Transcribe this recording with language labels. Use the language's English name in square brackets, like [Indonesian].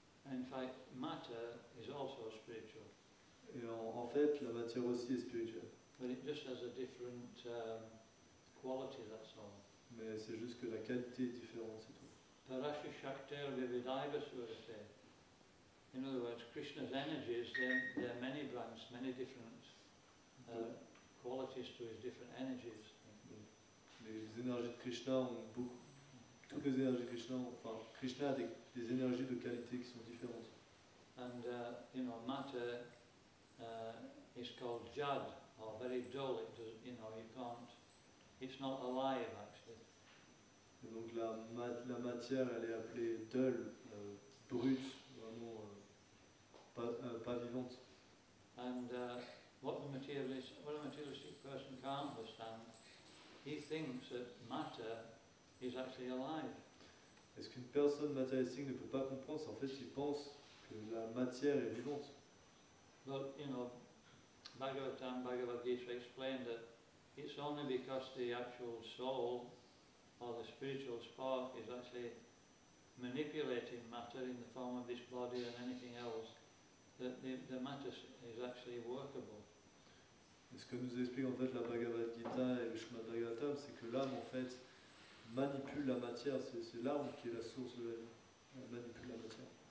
[English] In fact, matter is also spiritual, [French] Et en fait, la matière aussi est spirituelle. [English] but it just has a different quality, that's all. [French] Mais c'est juste que la qualité est différente, c'est tout. [Sanskrit] Parashu Shaktir Vividaiva Surate. [English] In other words, Krishna's energies, there are many branches, many different qualities to his different energies. [French] Les énergies de Krishna ont beaucoup. Toutes les énergies de Krishna, Krishna a des énergies de qualité qui sont différentes. [English] And matter is called jad, or very dull. It does, you can't. It's not alive actually. [French] Et donc la matière, elle est appelée dull, brute, vraiment pas vivante. [English] And what a materialistic person can't understand, he thinks that matter is actually alive. [French] Et ce qu'une personne matérialistique ne peut pas comprendre, c'est en fait il pense que la matière est vivante. [English] But Bhagavatam, Bhagavad Gita explained that it's only because the actual soul or the spiritual spark is actually manipulating matter in the form of this body and anything else that the matter is actually workable. [French] Et ce que nous explique en fait la Bhagavad Gita et le Srimad Bhagavatam, c'est que l'âme en fait manipule la matière, c'est l'âme qui est la source de la vie. Elle manipule la matière.